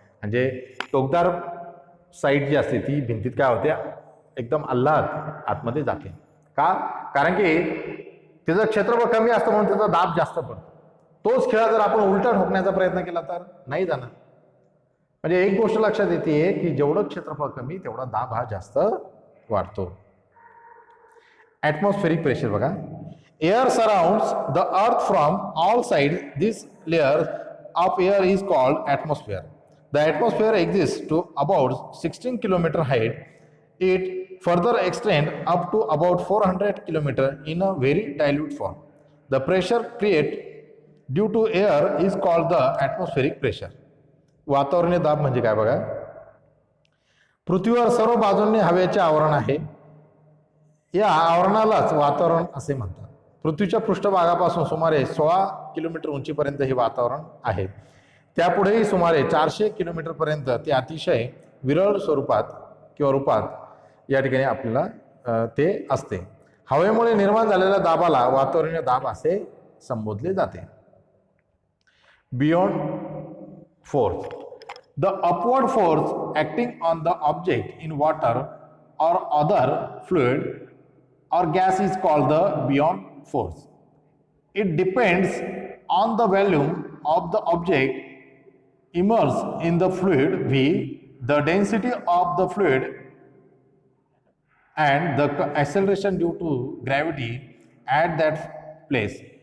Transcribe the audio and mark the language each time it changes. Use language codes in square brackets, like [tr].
[mr] म्हणजे टोकदार साईड जी असते ती भिंतीत काय होते, एकदम अल्लाद आतमध्ये जाते. का? कारण की त्याचं क्षेत्रफळ कमी असतं म्हणून त्याचा दाब जास्त पडतो. तोच खिळा जर आपण उलटा ठोकण्याचा प्रयत्न केला तर नाही जाणार. म्हणजे एक गोष्ट लक्षात येते की जेवढं क्षेत्रफळ कमी तेवढा दाब हा जास्त वाढतो. [en] Atmospheric pressure बघा. Air surrounds the earth from all sides. This layer of air is called atmosphere. The atmosphere exists to about 16 km height. It further extends up to about 400 km in a very dilute form. The pressure created due to air is called the atmospheric pressure. [mr] वातावरणीय दाब म्हणजे काय बघा. पृथ्वीवर सर्व बाजूंनी हवेचे आवरण आहे. या आवरणालाच वातावरण असे म्हणतात. पृथ्वीच्या पृष्ठभागापासून सुमारे 16 किलोमीटर उंचीपर्यंत हे वातावरण आहे. त्यापुढेही सुमारे 400 किलोमीटरपर्यंत ते अतिशय विरळ स्वरूपात किंवा रूपात या ठिकाणी आपल्याला ते असते. हवेमुळे निर्माण झालेल्या दाबाला वातावरणीय दाब असे संबोधले जाते. [en] Beyond force. The upward force acting on the object in water or other fluid or gas is called the beyond force. It depends on the volume of the object immersed in the fluid V, the density of the fluid and the acceleration due to gravity at that place.